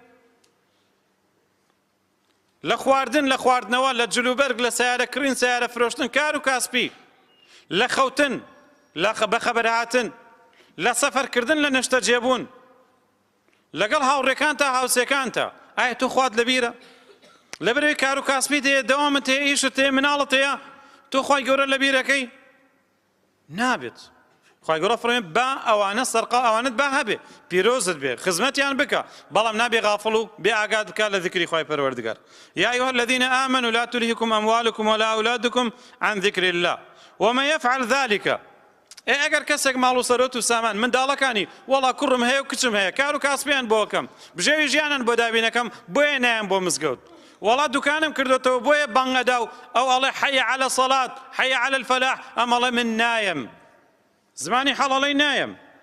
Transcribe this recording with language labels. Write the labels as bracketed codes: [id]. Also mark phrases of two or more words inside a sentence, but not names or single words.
[ckb] لە خواردن لە خواردنەوە لە جلوبەرگ لە سیارەکردن سیارە فرۆشتن کار و کاسبی لە خەوتن بە خەبەرهاتن لە سەفەرکردن لە نەشتە جێبوون لەگەڵ هاوڕێکان تا هاوسێکانتە ئایا تۆ خوات لەبیرە لەبەرەوەی کار و کاسبیت هەیە دەوامت هەیە ئیشت هەیە مناڵت هەیە تۆ خوای گەورە لەبیرەکەی نابێت خوای گەورە فەرمێ با ئەوانە سەرقاڵ ئەوانت با هەبێ پیرۆزت بێ خزمەتیان بکە بەڵام نابێ غافڵ و بێ ئاگات بکە لە ذکری خوای پەروەردگار [ar] یا ئەیها الذین آمنوا لا تلهکم أموالكم ولا أولادكم عن ذكر الله ومن يفعل ذلك [ckb] ئەگەر کەسێک ماڵ و سەرۆت و سامان منداڵەکانی وەڵا کوڕم هەیە و کچم هەیە کار و کاسبیان بۆ بکەم بژێوی ژیانان بۆ دابینەکەم بۆیە نایەم بۆ مزگەوت وەڵا دوکانم کردوێتەوە بۆیە بانگ ئەدا و ئەو ئەڵێ [ar] حەی عەلە سەڵات حەی عەلە الفەلاح [ckb] ئەم ئەڵێ من نایەم زمانی حەڵەڵەی نایەم